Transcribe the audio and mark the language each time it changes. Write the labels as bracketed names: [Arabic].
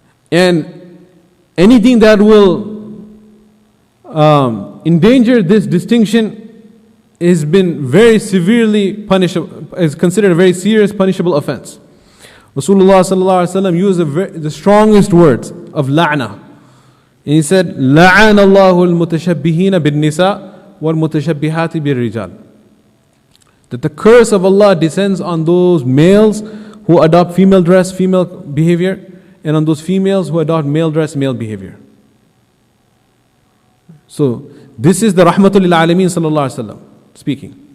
[English] And anything that will endanger this distinction has been very severely punishable, is considered a very serious punishable offense. Rasulullah sallallahu alaihi wasallam used the strongest words of la'na. And he said, [Arabic] لَعَنَ اللَّهُ الْمُتَشَبِّهِينَ بِالنِّسَاءِ وَالْمُتَشَبِّهَاتِ بِالرِّجَالِ. [English] That the curse of Allah descends on those males who adopt female dress, female behavior, and on those females who adopt male dress, male behavior. So, this is the Rahmatul lil Alameen sallallahu alaihi wasallam speaking.